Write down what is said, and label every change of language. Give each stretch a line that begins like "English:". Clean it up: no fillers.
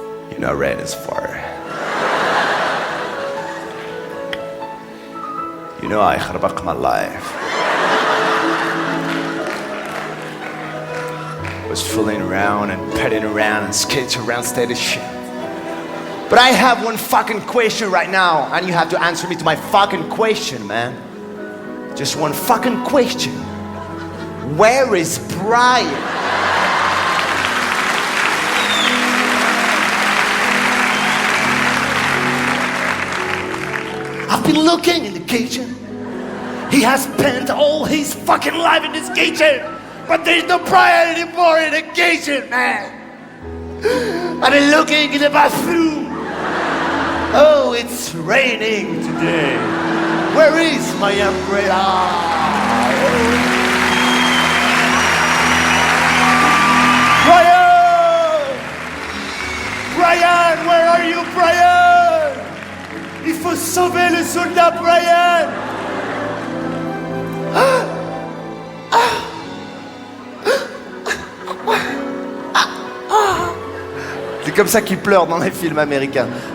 English: You're not ready as far. You know, I
Arabic: خربق
English: my life. Was fooling around and petting around and skating around, steady shit. But I have one fucking question right now, and you have to answer me to my fucking question, man. Just one fucking question. Where is Brian? I've been looking in the kitchen. He has spent all his fucking life in this kitchen. But there's no Brian anymore in the kitchen, man. I've been looking in the bathroom. Oh, it's raining today. Where is my umbrella? Brian! Brian, where are you, Brian?
French: Il faut sauver le soldat Brian! C'est comme ça qu'ils pleurent dans les films américains.